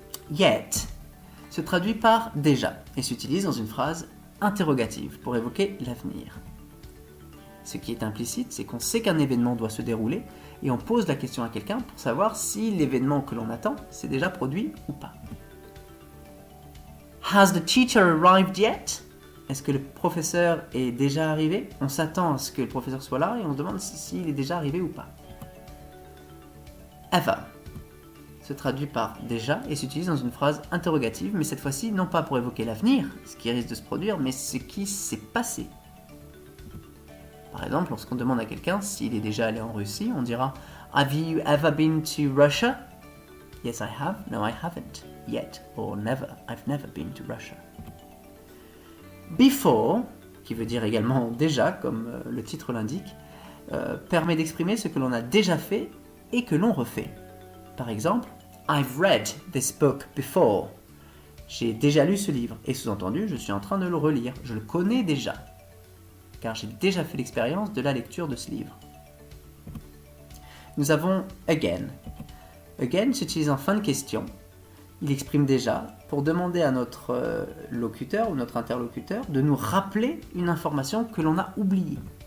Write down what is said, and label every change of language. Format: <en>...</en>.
<fr>Yet se traduit par déjà et s'utilise dans une phrase interrogative pour évoquer l'avenir. Ce qui est implicite, c'est qu'on sait qu'un événement doit se dérouler et on pose la question à quelqu'un pour savoir si l'événement que l'on attend s'est déjà produit ou pas.</fr> <en>Has the teacher arrived yet?</en> <fr>Est-ce que le professeur est déjà arrivé? On s'attend à ce que le professeur soit là et on se demande s'il est déjà arrivé ou pas. Ever se traduit par déjà et s'utilise dans une phrase interrogative, mais cette fois-ci non pas pour évoquer l'avenir, ce qui risque de se produire, mais ce qui s'est passé. Par exemple, lorsqu'on demande à quelqu'un s'il est déjà allé en Russie, on dira</fr> <en>Have you ever been to Russia? Yes, I have. No, I haven't. Yet. Or never. I've never been to Russia.</en> <fr>Before, qui veut dire également déjà, comme le titre l'indique, permet d'exprimer ce que l'on a déjà fait et que l'on refait. Par exemple,</fr> <en>I've read this book before.</en> <fr>J'ai déjà lu ce livre. Et sous-entendu, je suis en train de le relire. Je le connais déjà. Car j'ai déjà fait l'expérience de la lecture de ce livre. Nous avons again. Again s'utilise en fin de question. Il exprime déjà pour demander à notre locuteur ou notre interlocuteur de nous rappeler une information que l'on a oubliée.</fr>